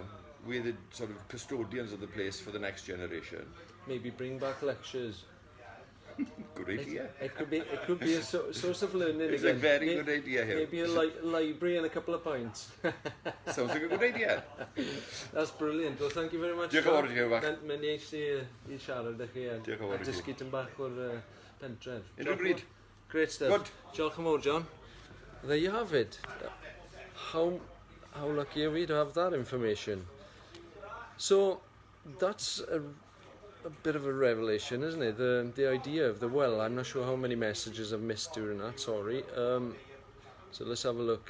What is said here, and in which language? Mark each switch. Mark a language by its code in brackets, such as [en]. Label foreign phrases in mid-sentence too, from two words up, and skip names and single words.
[en] We're the sort of custodians of the place for the next generation. Maybe bring back lectures. Good idea. It could be a source of learning. It's a very good idea here. Maybe a library and a couple of pints. Sounds like a good idea. That's brilliant. Well, thank you very much. [cy] Diolch yn fawr i chi bach. Mae'n neis i siarad â chi a dysgu tyn bach o'r pentref. Unrhyw bryd. [en] Great stuff. Good. [cy] Diolch yn fawr, [en] John. There you have it. How lucky are we to have that information? So that's a bit of a revelation, isn't it? The idea of the well. I'm not sure how many messages I've missed during that, sorry. So let's have a look.